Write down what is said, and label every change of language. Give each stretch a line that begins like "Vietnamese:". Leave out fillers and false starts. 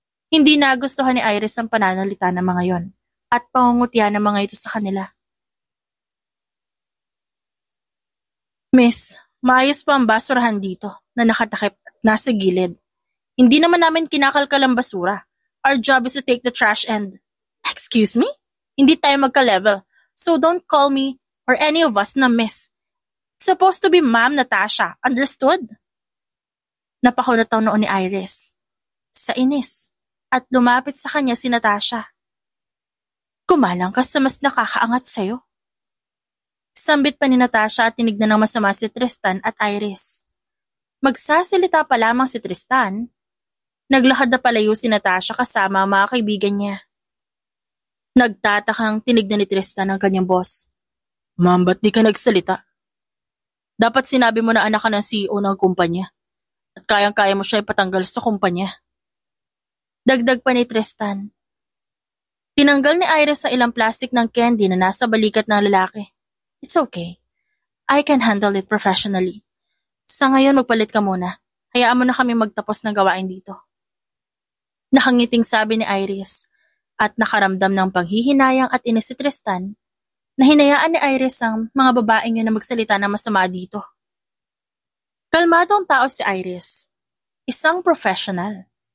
Filipino: Hindi nagustuhan ni Iris ang pananalita ng mga yon at pangungutya ng mga ito sa kanila. Miss, maayos pa ang basurahan dito na nakatakip at nasa gilid. Hindi naman namin kinakalkal ang basura.
English: Our job is to take the trash and... Excuse me?
Filipino: Hindi tayo magka-level.
English: So don't call me or any of us na miss. It's supposed to be Ma'am Natasha.
Filipino: Understood? Napakunataw noon ni Iris. Sa inis. At lumapit sa kanya si Natasha. Kumalang ka sa mas nakakaangat sa'yo. Sambit pa ni Natasha at tinignan ng masama si Tristan at Iris. Magsasalita pa lamang si Tristan. Naglakad na palayo si Natasha kasama ang mga kaibigan niya. Nagtatakang tinignan ni Tristan ang kanyang boss. Ma'am, ba't di ka nagsalita? Dapat sinabi mo na anak ka ng CEO ng kumpanya at kayang-kaya mo siya ipatanggal sa kumpanya. Dagdag pa ni Tristan. Tinanggal ni Iris sa ilang plastic ng candy na nasa balikat ng lalaki.
English: It's okay. I can handle it professionally.
Filipino: Sa ngayon magpalit ka muna. Hayaan mo na kami magtapos ng gawain dito. Nakangiting sabi ni Iris at nakaramdam ng panghihinayang at inis si Tristan na hinayaan ni Iris ang mga babaeng yun na magsalita na masama dito. Kalmadong tao si Iris. Isang professional.